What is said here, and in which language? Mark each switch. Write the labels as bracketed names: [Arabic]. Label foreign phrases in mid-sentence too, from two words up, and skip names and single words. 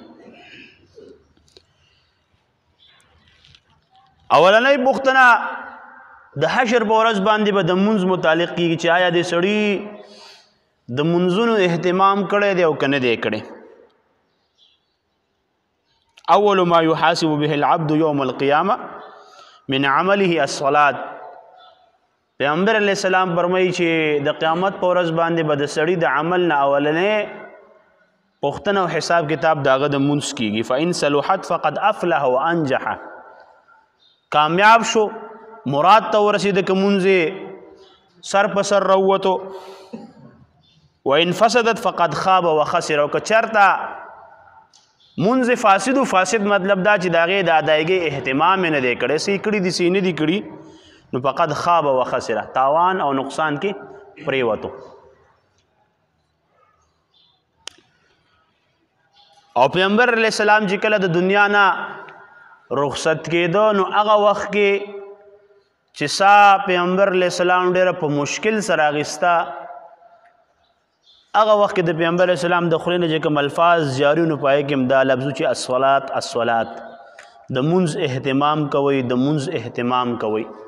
[Pashto] اولنې پوښتنه د حشر په ورځ باندې به د منځ متعلق کیږي چې آیا د سړي د منځونو اهتمام کړی دی او که نه دی کړی. [Arabic] اول ما يحاسب به العبد يوم القيامة من عمله الصلاة. [Pashto] پیغمبر [Arabic] علیہ السلام [Pashto] فرمایي چې د قیامت په ورځ باندې به د سړي د عمل نه اولنې پوښتنه او حساب کتاب د هغه د منځ کیږي. [Arabic] فإن صلحت فقد أفلح وأنجح. [Pashto] کامیاب شو، مراد ته ورسېده که مونځ سر په سر راووتو. [Arabic] وإن فسدت فقد خاب وخسر. [Pashto] او که چېرته مونځ فاسد و فاسد مطلب دا چې د هغې د ادایګۍ اهتمام یې نه دی کړی، څه یې کړي دي څه یې نه دي کړي، نو [Arabic] فقد خاب وخسر، [Pashto] تاوان او نقصان کې پریوتو. او پیغمبر [Arabic] علیہ السلام [Pashto] چې کله د دنیا نه رخصت کېده نو هغه وخت کې چې سا پیغمبر [Arabic] علیہ السلام [Pashto] ډېره په مشکل سره اخیسته، هغه وخت کې د پیغمبر [Arabic] علیہ السلام [Pashto] د خولې نه چې کوم الفاظ جاري نو په هغې کې هم دا لفظ چې [Arabic] الصلاة الصلاة، [Pashto] د مونځ اهتمام کوئ د مونځ اهتمام کوئ.